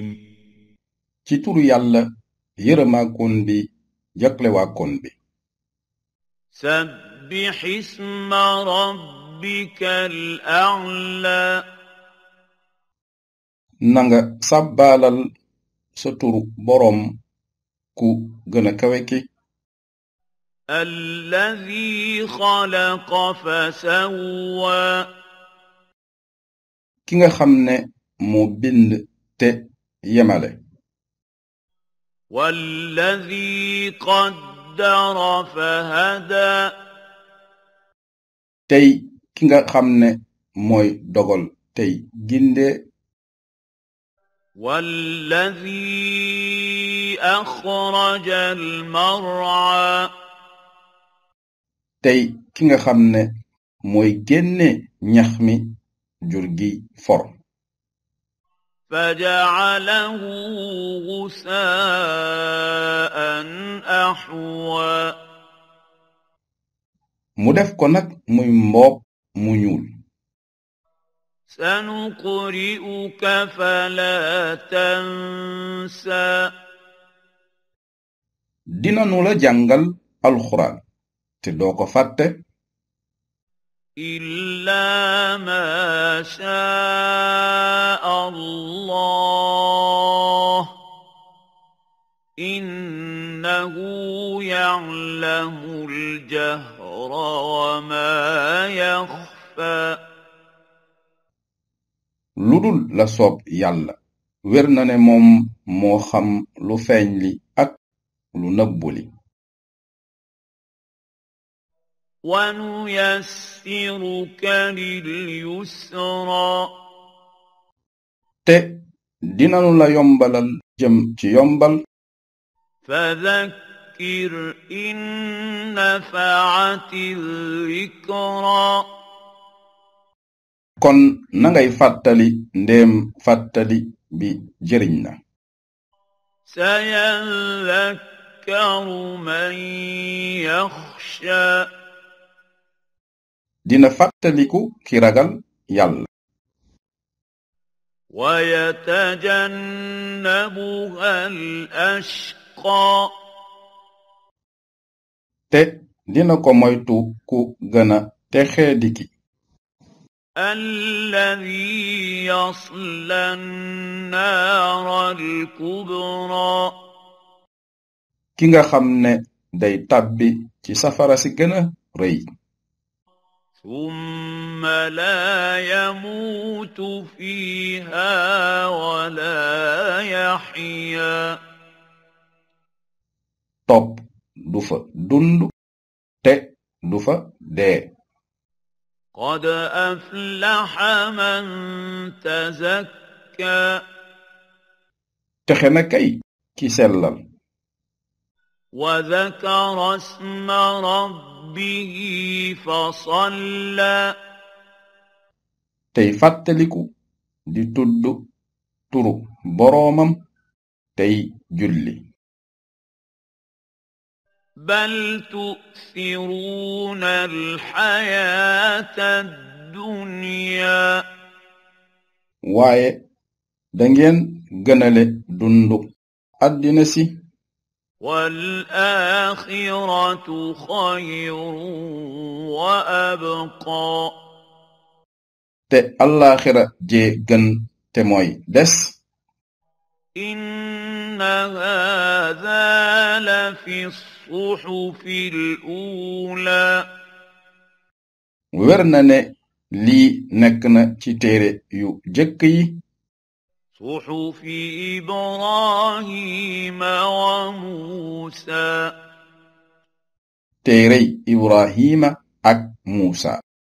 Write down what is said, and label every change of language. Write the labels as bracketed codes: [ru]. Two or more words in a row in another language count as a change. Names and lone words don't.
[wo] ci turu yàlla yërëmaakoon bi jaglewaakoon bi [ar] سبح اسم ربك الأعلى [wo] nanga sàbbaalal sa turu boroom ku gëna kawe ki [ar] الذي خلق فسوى [wo] ki nga xam ne moo bind te yemale [ar] والذي قدر فهدى [wo] tey ki nga xam ne mooy dogal tey ginde [ar] والذي أخرج المرعى [wo] tey ki nga xam ne mooy génne ñax mi jur gi for [ar] فجعله غثاء أحوى [wo] mu def ko nag muy mboob mu ñuul [ar] سنقرئك فلا تنسى [wo] dinanu la jàngal alxuraan te doo ko fàtte [ar] إلا ما شاء الله إنه يعلم الجهر وما يخفى [wo] ludul la soob yàlla wér na ne moom moo xam lu feeñ li ak lu nëbbu li [ar] ونيسرك لليسرى [wo] te dinanu la yombalal jëm ci yombal [ar] فذكر إن نفعت الذكرى [wo] kon nangay fàttali ndéem fàttali bi jëriñ na [ar] سيذكر من يخشى [wo] dina fàttaliku ki ragal yàlla [ar] ويتجنبها الأشقى [wo] te dina ko moytu ku gëna texeediki [ar] الذي يصلى النار الكبرى [wo] ki nga xam ne day tàbbi ci safara si gëna rëy [ar] ثم لا يموت فيها ولا يحيا [wo] topp du fa dund te du fa dee [ar] قد أفلح من تزكى [wo] texe na kay ki sellal [ar] وذكر اسم ربه فصلى [wo] tey fàttaliku di tudd turu boroomam tey julli [ar] بل تؤثرون الحياة الدنيا [wo] waaye dangeen gënale dundu àddina si [ar] والآخرة خير وأبقى [wo] te àllaaxira jee gën te mooy des [ar] إن هذا لفي الصحف الأولى [wo] wér na ne lii nekk na ci téere yu jëkk yi [ar] صحف إبراهيم وموسى [wo] téerey Ibrahima ak Muusa